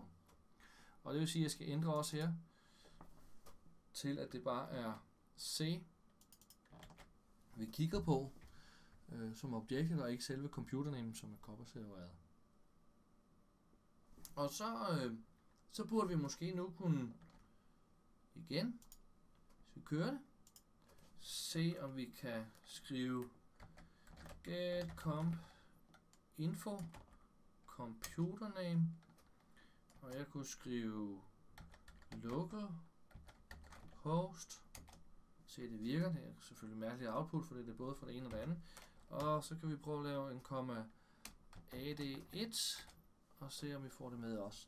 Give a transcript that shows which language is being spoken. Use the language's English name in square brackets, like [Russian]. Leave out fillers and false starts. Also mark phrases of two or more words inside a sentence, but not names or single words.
[Danish] Og det vil sige, at jeg skal ændre også her til at det bare er C vi kigger på som objektet, og ikke selve computername, som er koppersepareret. Og så burde vi måske nu kunne igen, hvis vi kører det, se om vi kan skrive [English] get comp info computer name, [Danish] og jeg kunne skrive [English] local host. [Danish] Se, det virker. Det er selvfølgelig mærkeligt output, for det er både for det ene og det andet. Og så kan vi prøve at lave en ad1 og se om vi får det med også.